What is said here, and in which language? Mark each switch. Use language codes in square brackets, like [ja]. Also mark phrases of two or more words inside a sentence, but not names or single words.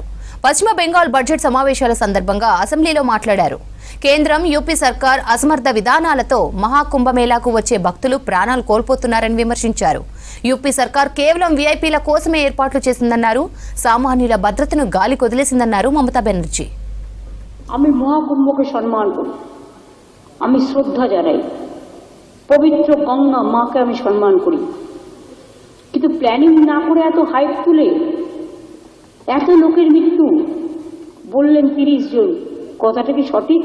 [te] పశ్చిమ బెంగాల్ బడ్జెట్ సమావేశాల సందర్భంగా అసెంబ్లీలో మాట్లాడారు. కేంద్రం యూపీ సర్కార్ అసమర్థ విధానాలతో మహాకుంభమేళాకు వచ్చే భక్తులు ప్రాణాలు కోల్పోతున్నారని విమర్శించారు. యూపీ సర్కార్ కేవలం వీఐపీల కోసమే ఏర్పాట్లు చేసిందన్నారు. సామాన్యుల భద్రతను గాలి కొదిలేసిందన్నారు మమతా బెనర్జీ. [bn] আমি মহাকুম্ভকে সম্মান করি, আমি শ্রদ্ধা জানাই, পবিত্র গঙ্গা মাকে আমি সম্মান করি, কিন্তু প্ল্যানিং না করে এত হাইপ তুলে এত লোকের মৃত্যু বললেন 30 জন, কথাটা কি সঠিক?